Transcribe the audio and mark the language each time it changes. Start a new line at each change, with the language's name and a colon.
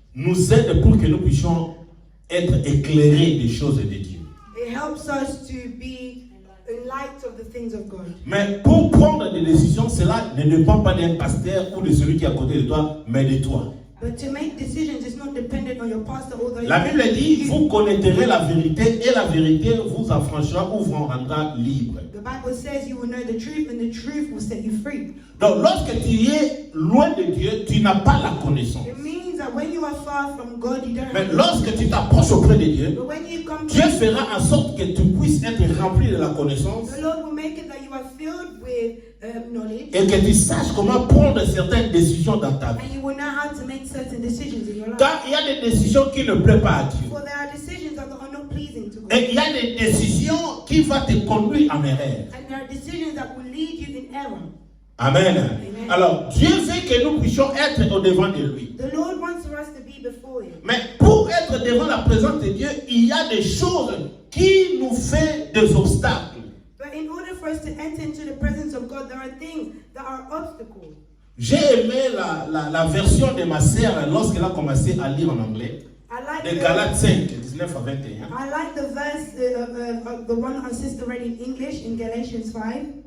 French: nous aide pour que nous puissions être éclairés des choses de Dieu.
English: it helps us to be in light of the things of God.
French: Mais pour prendre des décisions, cela ne dépend pas d'un pasteur ou de celui qui est à côté de toi, mais de toi.
English: But to make decisions is not dependent on your pastor, although
French: La Bible dit, vous connaîtrez la vérité et la vérité vous affranchira ou vous rendra libre.
English: the Bible says you will know the truth and the truth will set you free.
French: Donc lorsque tu es loin de Dieu, tu n'as pas la connaissance.
English: It means that when you are far from God, you don't
French: Mais
English: have
French: lorsque tu t'approches auprès de Dieu,
English: But when you come
French: Dieu
English: to
French: fera en sorte que tu puisses être rempli de la connaissance
English: the Lord will make it that you are filled with knowledge,
French: et que tu saches comment prendre certaines décisions dans ta vie.
English: and you will know how to make certain decisions in your life.
French: Car il y a des décisions qui ne plaisent pas à Dieu.
English: For there are decisions that are not pleasing to God.
French: Et il y a des décisions qui vont te conduire en erreur.
English: And there are decisions that will lead you in error. Amen.
French: Alors, Dieu veut que nous puissions être au devant de lui.
English: The Lord wants for us to be before Him.
French: Mais pour être devant la présence de Dieu, il y a des choses qui nous font des obstacles.
English: But in order for us to enter into the presence of God, there are things that are obstacles.
French: J'ai aimé la version de ma sœur lorsqu'elle a commencé à lire en anglais. De Galates 5, 19 à 21.
English: I like the verse, the one our sister read in English in Galatians 5.